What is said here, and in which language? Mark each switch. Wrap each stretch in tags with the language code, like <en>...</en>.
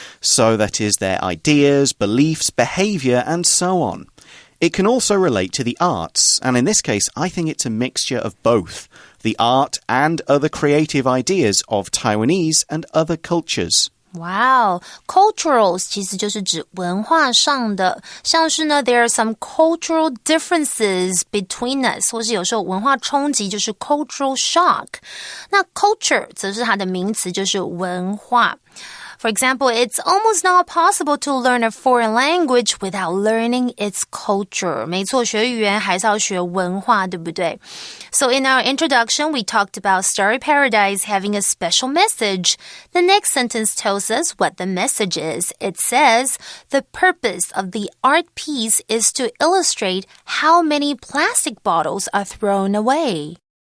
<en>So that is their ideas, beliefs, behavior, and so on. It can also relate to the arts, and in this case, I think it's a mixture of both, the art and other creative ideas of Taiwanese and other cultures.</en> <zh>Wow, culturals 其实就是指文化上的，像是呢</zh> <en>there are some cultural differences between us，</en> <zh>或是有时候文化冲击就是 cultural shock。那 culture 则是它的名词，就是文化。</zh> <en>For example, it's almost not possible to learn a foreign language without learning its culture.</en> <zh>没错，学语言还是要学文化，对不对？</zh> <en>So in our introduction, we talked about Starry Paradise having a special message. The next sentence tells us what the message is. It says, the purpose of the art piece is to illustrate how many plastic bottles are thrown away.</en>